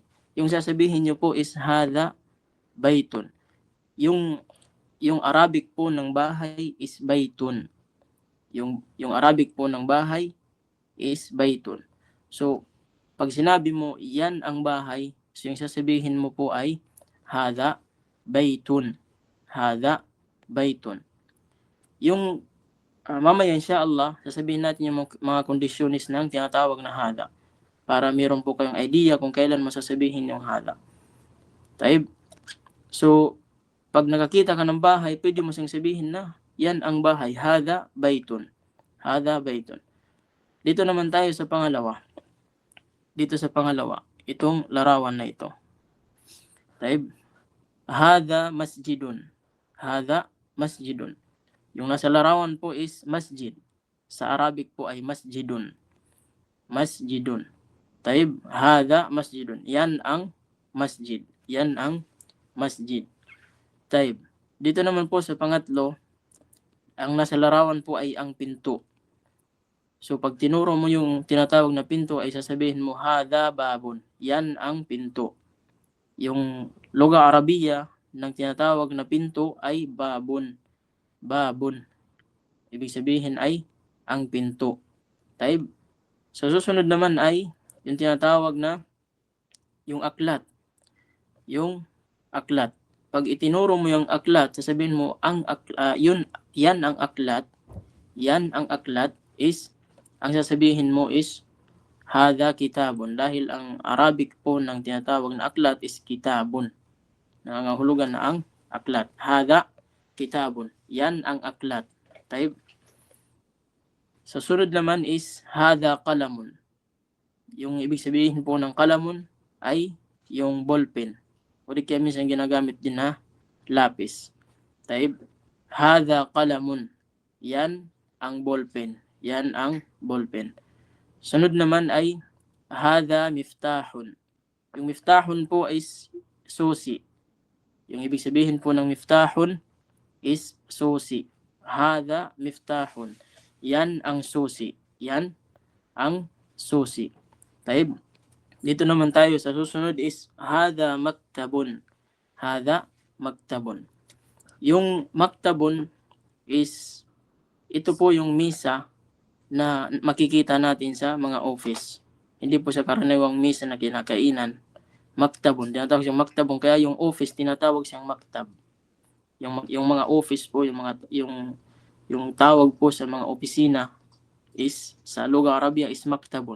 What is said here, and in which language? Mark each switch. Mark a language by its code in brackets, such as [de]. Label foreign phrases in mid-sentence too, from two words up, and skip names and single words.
[tl] Yung sasabihin nyo po is [ar] هذا بيتٌ. [tl] Yung Arabic po ng bahay is baitun. Yung Arabic po ng bahay is baitun. So, pag sinabi mo, yan ang bahay, so yung sasabihin mo po ay [ar] هذا بيتٌ. هذا بيتٌ. [tl] Yung mamaya inshallah, sasabihin natin yung mga conditionis ng tinatawag na hada para meron po kayong idea kung kailan mo sasabihin yung hada. Taib. So, pag nakakita ka ng bahay, pwede mo siyang sabihin na yan ang bahay. [ar] هذا بيتٌ. هذا بيتٌ. [tl] Dito naman tayo sa pangalawa. Dito sa pangalawa, itong larawan na ito. [ar] طيب. هذا مسجدٌ. هذا مسجدٌ. [tl] Yung nasa larawan po is masjid. Sa Arabic po ay masjidun. [ar] مسجدٌ. طيب، هذا مسجدٌ. [tl] Yan ang masjid. Yan ang masjid. Taib. Dito naman po sa pangatlo, ang nasa larawan po ay ang pinto. So pag tinuro mo yung tinatawag na pinto ay sasabihin mo [ar] هذا بابٌ. [tl] Yan ang pinto. Yung [ar] لغة عربية [tl] ng tinatawag na pinto ay babun. Babun. Ibig sabihin ay ang pinto. Taib. Sa susunod naman ay yung tinatawag na yung aklat. Yung aklat. Pag itinuro mo yung aklat, sasabihin mo yan ang aklat. Yan ang aklat is ang sasabihin mo is [ar] هذا كتابٌ, [tl] dahil ang Arabic po ng tinatawag na aklat is kitabun. Nangangahulugan na ang aklat. [ar] هذا كتابٌ. [tl] Yan ang aklat. Taib. Sa sunod naman is [ar] هذا قلمٌ. [tl] Yung ibig sabihin po ng qalamun ay yung ballpen. O di kaya minsan ginagamit din na lapis. [ar] طيب. هذا قلمٌ. [tl] Yan ang ballpen. Yan ang ballpen. Sunod naman ay [ar] هذا مفتاحٌ. [tl] Yung miftahun po is susi. Yung ibig sabihin po ng miftahun is susi. [ar] هذا مفتاحٌ. [tl] Yan ang susi. Yan ang susi. Taib. Dito naman tayo sa susunod is [ar] هذا مكتبٌ. هذا مكتبٌ. [tl] Yung maktabun is ito po yung misa na makikita natin sa mga office. Hindi po siya karaniwang misa na kinakainan. Maktabun. Tinatawag siyang maktabun. Kaya yung office tinatawag siyang maktab. Yung mga office po, yung tawag po sa mga opisina is sa lugar Arabia is maktabun.